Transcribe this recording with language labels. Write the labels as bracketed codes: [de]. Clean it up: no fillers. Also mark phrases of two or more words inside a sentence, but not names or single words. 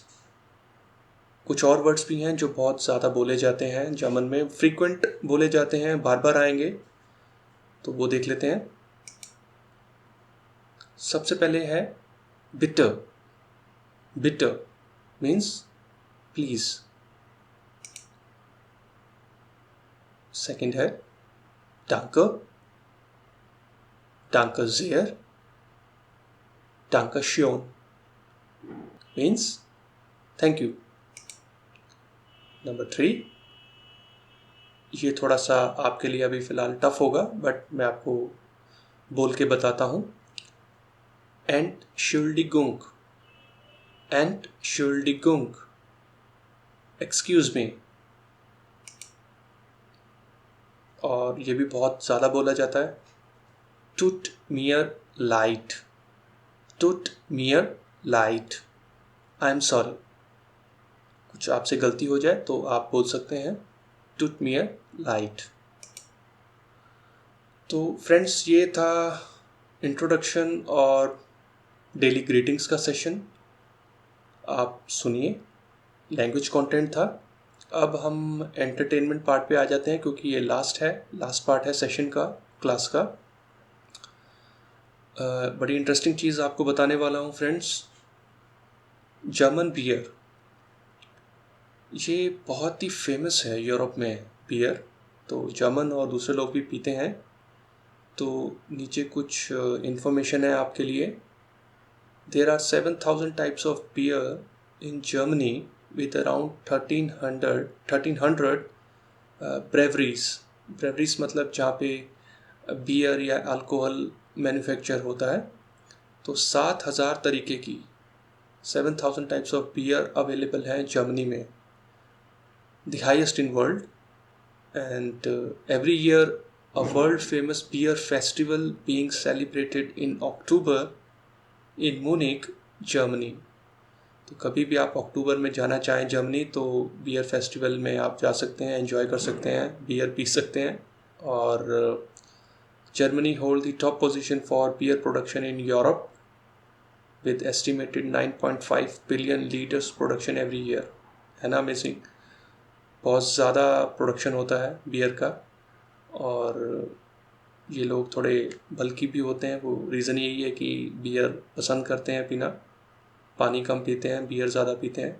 [hi] कुछ और वर्ड्स भी हैं जो बहुत ज़्यादा बोले जाते हैं जर्मन में, फ्रीक्वेंट बोले जाते हैं, बार बार आएंगे, तो वो देख लेते हैं। सबसे पहले है बिटर, बिटर [en] means please. [hi] सेकंड है [de] danke, danke sehr, danke schön [en] means thank you. [hi] नंबर 3, ये थोड़ा सा आपके लिए अभी फ़िलहाल टफ होगा, बट मैं आपको बोल के बताता हूँ। [de] Entschuldigung, Entschuldigung, [en] excuse me. [hi] और ये भी बहुत ज़्यादा बोला जाता है, [de] tut mir leid, tut mir leid, [en] I am sorry. [hi] कुछ आपसे गलती हो जाए तो आप बोल सकते हैं [de] tut mir leid। [hi] तो फ्रेंड्स, ये था इंट्रोडक्शन और [en] daily greetings [hi] का सेशन। आप सुनिए, [en] language content [hi] था। अब हम [en] entertainment part [hi] पे आ जाते हैं, क्योंकि ये [en] last part [hi] है सेशन का, क्लास का। बड़ी इंटरेस्टिंग चीज़ आपको बताने वाला हूँ फ्रेंड्स। [en] German beer, [hi] ये बहुत ही फेमस है यूरोप में बियर, तो जर्मन और दूसरे लोग भी पीते हैं। तो नीचे कुछ इन्फॉर्मेशन है आपके लिए। [en] There are 7,000 types of beer in Germany with around 1300 breweries. [hi] ब्रेवरीज मतलब जहाँ पे बियर या अल्कोहल मैन्युफैक्चर होता है। तो 7,000 तरीके की, [en] 7,000 types of beer available [hi] हैं जर्मनी में, [en] the highest in world. And every year a world famous beer festival being celebrated in October in Munich, Germany. [hi] तो कभी भी आप अक्टूबर में जाना चाहें जर्मनी तो बियर फेस्टिवल में आप जा सकते हैं, एंजॉय कर सकते हैं, बियर पी सकते हैं। [en] और Germany hold the top position for beer production in Europe with estimated 9.5 billion liters production every year. [hi] है ना अमेजिंग? बहुत ज़्यादा प्रोडक्शन होता है बियर का, और ये लोग थोड़े बल्कि भी होते हैं। वो रीज़न यही है कि बियर पसंद करते हैं पीना, पानी कम पीते हैं, बियर ज़्यादा पीते हैं।